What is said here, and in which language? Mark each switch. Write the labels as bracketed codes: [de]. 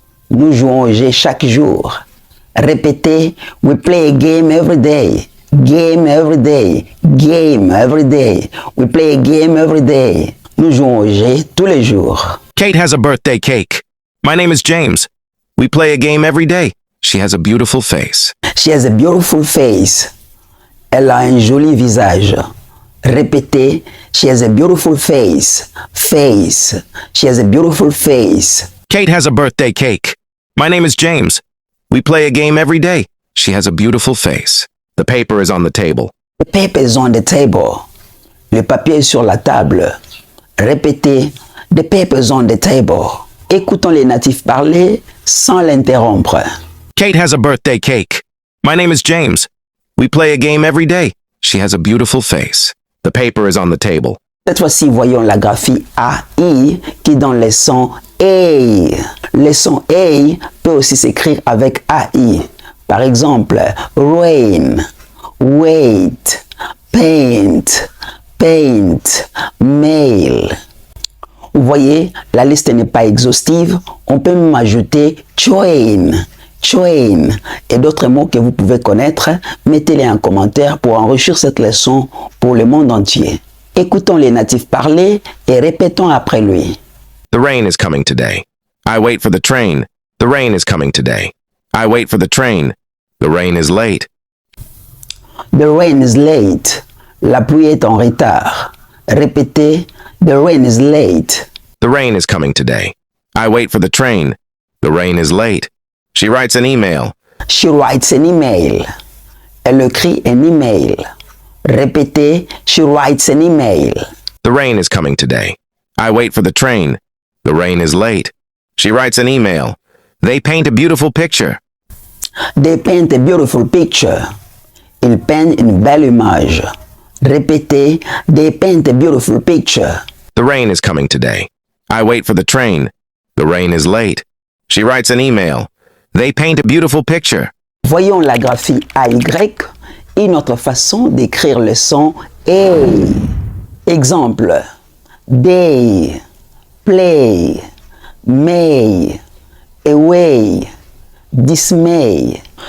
[fr] Nous jouons au jeu chaque jour. Répétez, [en] we play a game every day. Game every day. Game every day. We play a game every day. [fr] Nous jouons au jeu tous les jours. [en] Kate has a birthday cake. My name is James. We play a game every day. She has a beautiful face. She has a beautiful face. [fr] Elle a un joli visage. Répétez, [en] she has a beautiful face. Face. She has a beautiful face. Kate has a birthday cake. My name is James. We play a game every day. She has a beautiful face. The paper is on the table. The paper is on the table. [fr] Le papier est sur la table. Répétez, [en] the paper is on the table. [fr] Écoutons les natifs parler sans l'interrompre. [en] Kate has a birthday cake. My name is James. We play a game every day. She has a beautiful face. The paper is on the table. [fr] Cette fois-ci, voyons la graphie AI qui donne les sons A. Le son A peut aussi s'écrire avec AI. Par exemple, [en] rain, wait, paint, paint, mail. [fr] Vous voyez, la liste n'est pas exhaustive. On peut même ajouter train, train et d'autres mots que vous pouvez connaître. Mettez-les en commentaire pour enrichir cette leçon pour le monde entier. Écoutons les natifs parler et répétons après lui. [en] The rain is coming today. I wait for the train. The rain is coming today. I wait for the train. The rain is late. The rain is late. [fr] La pluie est en retard. Répétez, [en] the rain is late. The rain is coming today. I wait for the train. The rain is late. She writes an email. She writes an email. [fr] Elle écrit un email. Répétez, [en] she writes an email. The rain is coming today. I wait for the train. The rain is late. She writes an email. They paint a beautiful picture. They paint a beautiful picture. [fr] Ils peignent une belle image. Répétez, [en] they paint a beautiful picture. The rain is coming today. I wait for the train. The rain is late. She writes an email. They paint a beautiful picture. [fr] Voyons la graphie AY, une autre façon d'écrire le son A. Exemple, [en] day, play, may, away, dismay.